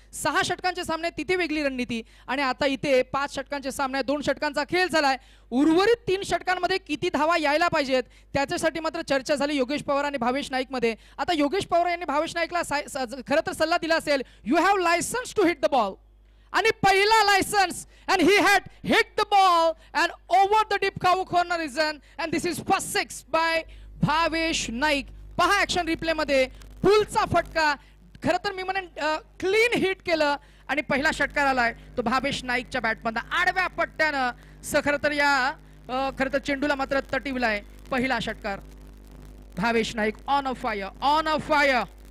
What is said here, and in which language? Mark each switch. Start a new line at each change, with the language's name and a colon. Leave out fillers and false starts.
Marathi: 6 षटकांचे सामने तिथे वेगळी रणनीती. आणि आता इथे 5 षटकांचे सामने, 2 षटकांचा खेळ झालाय. उर्वरित 3 षटकांमध्ये किती धावा यायला पाहिजेत त्याच्यासाठी मात्र चर्चा झाली योगेश पवार आणि भावेश नाईक मध्ये. आता योगेश पवार यांनी भावेश नाईकला खरं तर सल्ला दिला असेल,
English: You have licence to hit the ball.
Marathi: आणि पहिला
English: Licence and he had hit the ball and over the deep cover corner region and this is first 6 by Bhavesh Naik.
Marathi: पहा ऍक्शन रिप्ले मध्ये पुलचा फटका, खरं तर मी म्हणेन क्लीन हिट केलं आणि पहिला षटकार आलाय तो भावेश नाईकच्या बॅटमधून आडव्या पट्ट्यानं. खरं तर या खरं तर चेंडूला मात्र तटिवलाय पहिला षटकार.
English: Bhavesh Naik on a fire, on a fire.